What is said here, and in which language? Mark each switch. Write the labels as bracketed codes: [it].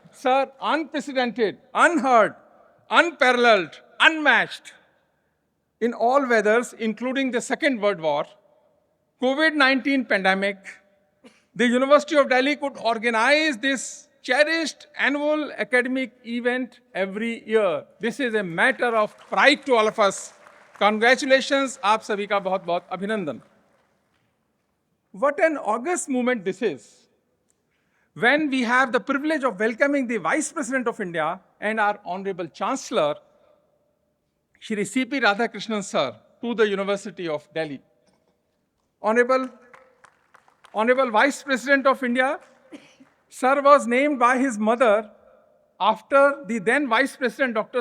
[en] Sir, unprecedented, unheard, unparalleled, unmatched in all weathers, including the Second World War, COVID-19 pandemic, the University of Delhi could organize this cherished annual academic event every year. This is a matter of pride to all of us. [hi] Congratulations, आप सभी का बहुत बहुत अभिनंदन. [en] What an august moment this is, when we have the privilege of welcoming the Vice President of India and our Honorable Chancellor, Shri C.P. Radhakrishnan Sir, to the University of Delhi. Honorable Vice President of India, Sir was named by his mother after the then Vice President, Dr.